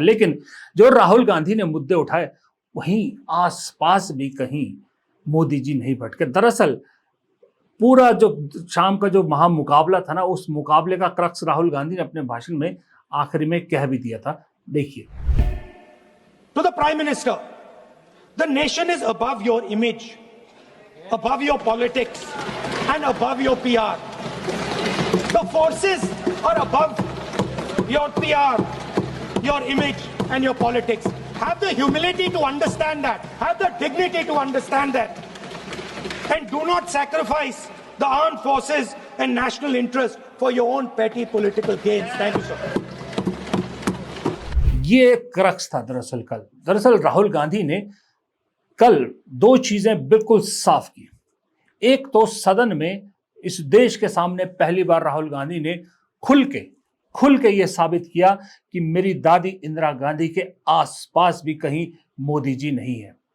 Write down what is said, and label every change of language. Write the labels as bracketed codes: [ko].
[hi] लेकिन जो राहुल गांधी ने मुद्दे उठाए, वहीं आसपास भी कहीं मोदी जी नहीं भटके। दरअसल पूरा जो शाम का जो महामुकाबला था ना, उस मुकाबले का क्रक्स राहुल गांधी ने अपने भाषण में आखिरी में कह भी दिया था। देखिए। [en] To the Prime Minister, the nation is above your image, above your politics, and above your PR. The forces are above your PR, your image, and your politics. Have the humility to understand that. Have the dignity to understand that. And do not sacrifice the armed forces and national interest for your own petty political gains. Thank you, sir. [hi] ये crux था दरअसल राहुल गांधी ने कल 2 चीजें बिल्कुल साफ की। एक तो सदन में इस देश के सामने पहली बार राहुल गांधी ने खुल के यह साबित किया कि मेरी दादी इंदिरा गांधी के आसपास भी कहीं मोदी जी नहीं है।